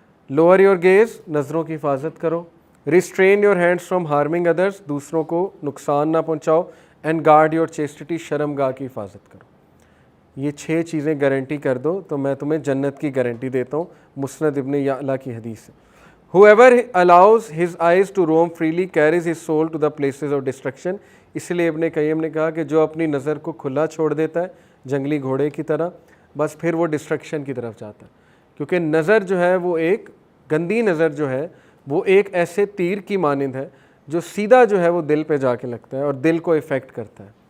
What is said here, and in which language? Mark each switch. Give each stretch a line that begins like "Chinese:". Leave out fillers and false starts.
English: lower your gaze,
Urdu: نظروں کی حفاظت کرو.
English: restrain your hands from harming others,
Urdu: دوسروں کو نقصان نہ پہنچاؤ.
English: and guard your chastity,
Urdu: شرم گاہ کی حفاظت کرو. یہ 6 چیزیں گارنٹی کر دو تو میں تمہیں جنت کی گارنٹی دیتا ہوں. مسند ابن یعلا کی حدیث ہے.
English: Whoever allows his eyes to roam freely carries his soul to the places of destruction.
Urdu: اس لیے ابن قیم نے کہا کہ جو اپنی نظر کو کھلا چھوڑ دیتا ہے جنگلی گھوڑے کی طرح, بس پھر وہ ڈسٹرکشن کی طرف جاتا ہے. کیونکہ نظر جو ہے وہ ایک گندی نظر جو ہے وہ ایک ایسے تیر کی مانند ہے جو سیدھا جو ہے وہ دل پہ جا کے لگتا ہے اور دل کو افیکٹ کرتا ہے.